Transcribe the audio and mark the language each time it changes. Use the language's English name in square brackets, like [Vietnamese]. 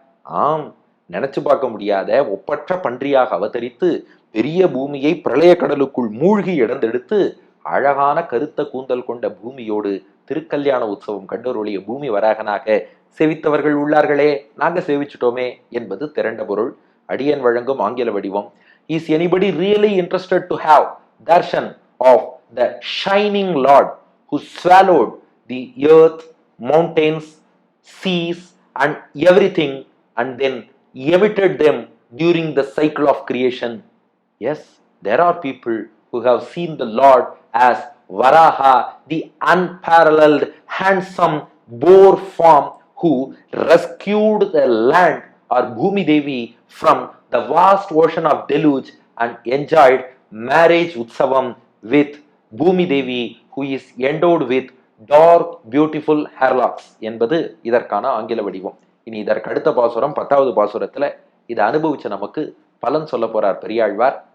[Tamil] ஆம், நினைச்சு பார்க்க முடியாத ஒப்பற்ற பன்றியாக அவதரித்து பெரிய பூமியை பிரளய கடலுக்குள் மூழ்கி இடந்தெடுத்து அழகான கருத்த கூந்தல் கொண்ட பூமியோடு திருக்கல்யாண உற்சவம் கண்டருளிய பூமி வராகனாக சேவித்தவர்கள் உள்ளார்களே, நாங்க சேவிச்சுட்டோமே என்பது திரண்ட பொருள். அடியன் வழங்கும் ஆங்கில வடிவம். [English] Is anybody really interested to have darshan of the shining Lord who swallowed the earth, mountains, seas and everything and then emitted them during the cycle of creation? Yes, there are people who have seen the Lord as Varaha, the unparalleled, handsome boar form who rescued the land or Bhumi Devi from the vast ocean of deluge and enjoyed marriage utsavam with Bhumi Devi who is endowed with dark beautiful hairlocks [Tamil] என்பது இதற்கான ஆங்கில வடிவம். இனி இதற்கு அடுத்த பாசுரம் 10வது பாசுரத்துல இதை அனுபவிச்ச நமக்கு பலன் சொல்ல போறார் பெரியாழ்வார்.